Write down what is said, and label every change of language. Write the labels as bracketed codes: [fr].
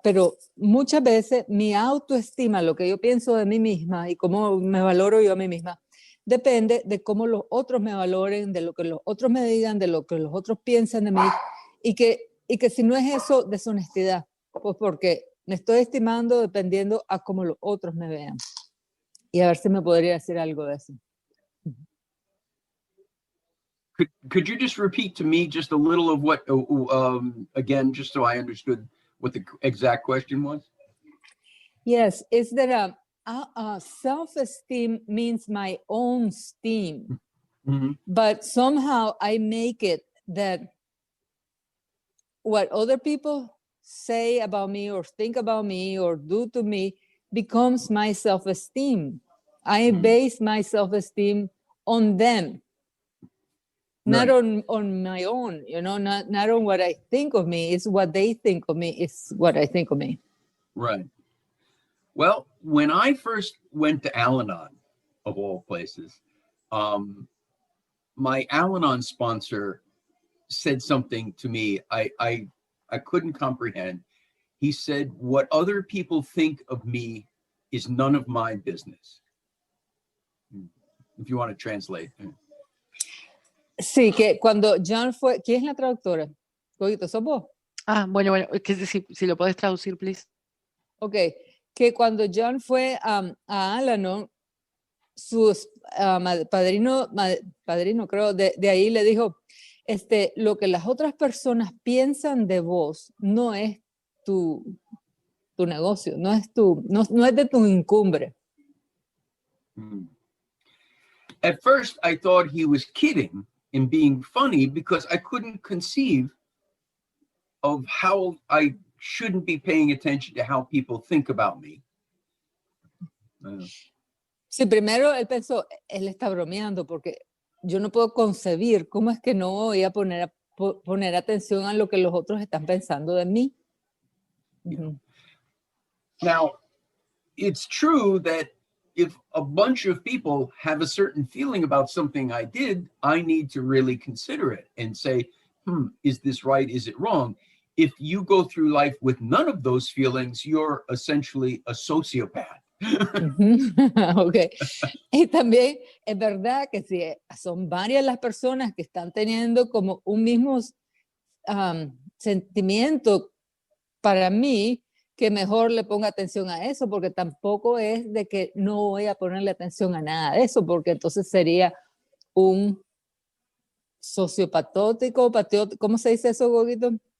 [es] Pero muchas veces mi autoestima, lo que yo pienso de mí misma y cómo me valoro yo a mí misma, depende de cómo los otros me valoren, de lo que los otros me digan, de lo que los otros piensan de mí, y que si no es eso, deshonestidad, pues porque me estoy estimando dependiendo a cómo los otros me vean. Y a ver si me podría decir algo de eso. [en] Could you just repeat to me just a little of what, again, just so I understood what the exact question was? Yes, it's that self-esteem means my own steam, but somehow I make it that what other people say about me or think about me or do to me becomes my self-esteem. I base my self-esteem on them. Not Right. on my own, you know, not on what I think of me. It's what they think of me. It's what I think of me. Right. Well, when I first went to Al-Anon, of all places, my Al-Anon sponsor said something to me I couldn't comprehend. He said, "What other people think of me is none of my business." If you want to translate. [es] Sí, que cuando John fue, ¿quién es la traductora? Cogito, ¿sos vos? Bueno, que si lo podés traducir, please. Ok, que cuando John fue a Al-Anon, su padrino, creo, de ahí le dijo, lo que las otras personas piensan de vos no es tu negocio, no es de tu incumbre. [en] At first, I thought he was kidding and being funny because I couldn't conceive of how I shouldn't be paying attention to how people think about me. [es] Sí, primero él pensó, él está bromeando porque yo no puedo concebir cómo es que no voy a poner atención a lo que los otros están pensando de mí. [en] Now, it's true that if a bunch of people have a certain feeling about something I did, I need to really consider it and say, is this right? Is it wrong? If you go through life with none of those feelings, you're essentially a sociopath. Okay. [es] Y también es verdad que si son varias las personas que están teniendo como un mismo sentimiento para mí, que mejor le ponga atención a eso, porque tampoco es de que no voy a ponerle atención a nada de eso, porque entonces sería un sociopatótico, ¿cómo se dice eso, Goguito?